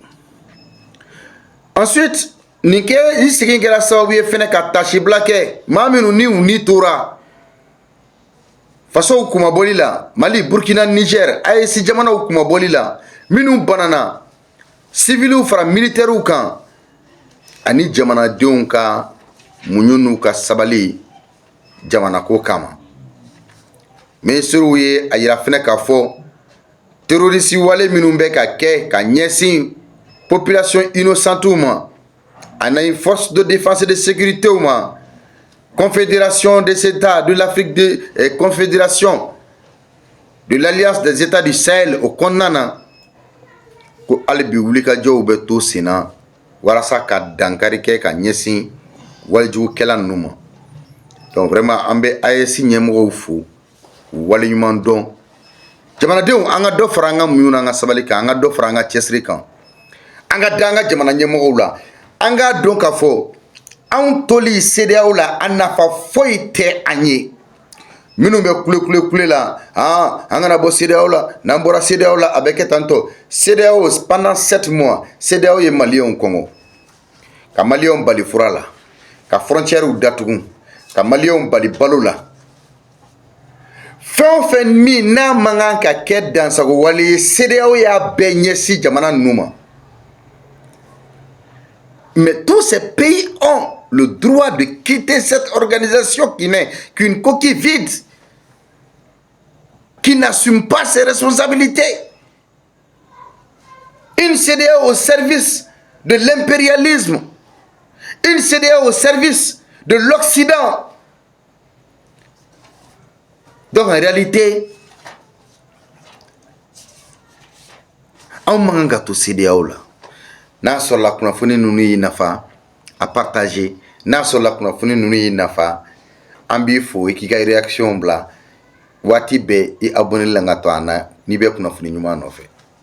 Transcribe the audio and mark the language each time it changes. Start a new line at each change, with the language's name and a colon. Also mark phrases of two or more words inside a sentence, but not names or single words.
Bambara: Ensuite nin kɛ i segin kɛra sababu ye fɛnɛ ka tasibila kɛ maa minnu ni u ni tora fasow kumabɔli la, Mali, Burkina, Niger, AES jamanaw kumabɔli la, minnu banana civiliw fara militaires kan, ani jamanadenw ka muɲu n'u ka sabali jamanako kama. Ministrew ye a yira fɛnɛ k'a fɔ terroriste wale minnu bɛ ka kɛ ka ɲɛsin
French: population innocente
Bambara: ma, ani
French: force de défense et de sécurité
Bambara: ma, Confédération des États de l'Afrique Confédération de l'Alliance des États du Sahel au kɔnɔna ko hali bi wulikajɔw bɛ to sen na walasa ka dankari kɛ ka ɲɛsin walijugukɛla ninnu ma.
French: Donc vraiment
Bambara: an bɛ AES ɲɛmɔgɔw fo k'u waleɲuman dɔn. Jamanadenw an ka dɔ fara an ka muɲu n'an ka sabali kan, an ka dɔ fara an ka cɛsiri kan, an ka da an ka jamana ɲɛmɔgɔw la, an k'a dɔn k'a fɔ anw toli CEDEAO la a nafa foyi tɛ an ye. Minnu bɛ kule la, an kana bɔ CEDEAO la, n'an bɔra CEDEAO la a bɛ kɛ tantɔ. CEDEAO
French: pendant 7 mois
Bambara: CEDEAO ye maliyɛnw kɔngɔ, ka maliyɛnw bali fura la, ka frontières datugu, ka maliyɛnw bali balo la. Fɛn o fɛn min n'a man kan ka kɛ dansago wale ye, CEDEAO y'a bɛɛ ɲɛsin jamana ninnu ma.
French: Mais tous ces pays ont le droit de quitter cette organisation qui n'est qu'une coquille vide, qui n'assume pas ses responsabilités. Une CEDEAO au service de l'impérialisme, une CEDEAO au service de l'Occident. Donc en réalité, on manque à tout CEDEAO là.
Bambara: N'a sɔrɔ la kunnafoni ninnu y'i nafa a partager, n'a sɔrɔ la kunnafoni ninnu y'i nafa an b'i fo i k'i ka réaction bila waati bɛɛ i abonné la ka to an na n'i bɛ kunnafoni ɲuman nɔfɛ.